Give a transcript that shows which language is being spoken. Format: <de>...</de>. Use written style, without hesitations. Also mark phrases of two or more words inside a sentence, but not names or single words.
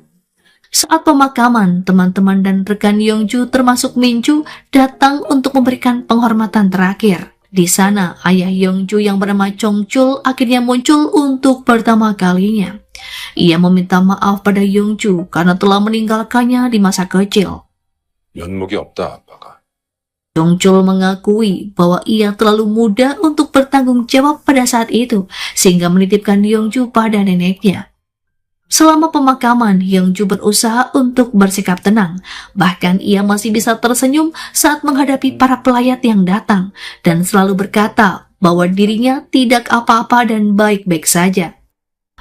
<id>Saat pemakaman, teman-teman dan rekan Yongju termasuk Minju datang untuk memberikan penghormatan terakhir. Di sana, ayah Yongju yang bernama Chongchul akhirnya muncul untuk pertama kalinya. Ia meminta maaf pada Yongju karena telah meninggalkannya di masa kecil.</id> <ko>면목이 없다, 아빠가.</ko> <id>Chongchul mengakui bahwa ia terlalu muda untuk bertanggung jawab pada saat itu, sehingga menitipkan Yongju pada neneknya. Selama pemakaman, Yongju berusaha untuk bersikap tenang. Bahkan ia masih bisa tersenyum saat menghadapi para pelayat yang datang, dan selalu berkata bahwa dirinya tidak apa-apa dan baik-baik saja.</id>